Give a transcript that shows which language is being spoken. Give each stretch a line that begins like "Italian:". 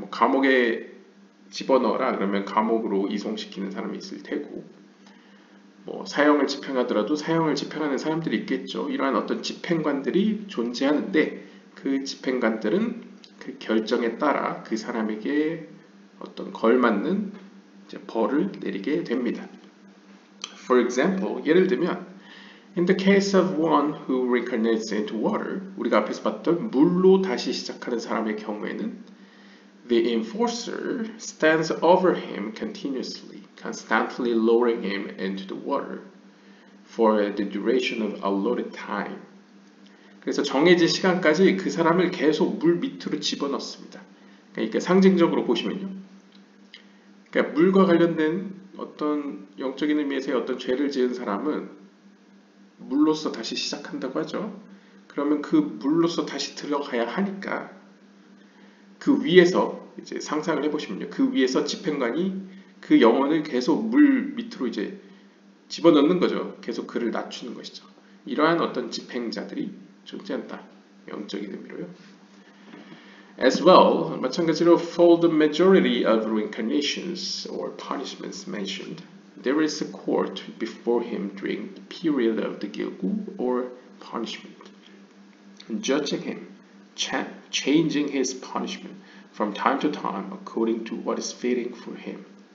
Korean: 감옥에 집어넣어라 그러면 감옥으로 이송시키는 사람이 있을 테고, 사형을 집행하더라도 사형을 집행하는 사람들이 있겠죠. 이러한 어떤 집행관들이 존재하는데, 그 집행관들은 그 결정에 따라 그 사람에게 어떤 걸맞는 벌을 내리게 됩니다.
English: For example,
Korean: 예를 들면
English: in the case of one who reincarnates into water,
Korean: 우리가 앞에서 봤던 물로 다시 시작하는 사람의 경우에는
English: the enforcer stands over him continuously, constantly lowering him into the water for the duration of allotted time.
Korean: 그래서 정해진 시간까지 그 사람을 계속 물 밑으로 집어넣습니다. 그러니까 상징적으로 보시면요. 그러니까 물과 관련된 어떤 영적인 의미에서의 어떤 죄를 지은 사람은 물로서 다시 시작한다고 하죠. 그러면 그 물로서 다시 들어가야 하니까 그 위에서 이제 상상을 해보시면요. 그 위에서 집행관이 그 영혼을 계속 물 밑으로 이제 집어넣는 거죠. 계속 그를 낮추는 것이죠. 이러한 어떤 집행자들이 존재한다. 영적인 의미로요.
English: As well,
Korean: 마찬가지로
English: for the majority of reincarnations or punishments mentioned, there is a court before him during the period of the Gilgul or punishment, judging him, changing his punishment from time to time according to what is fitting for him.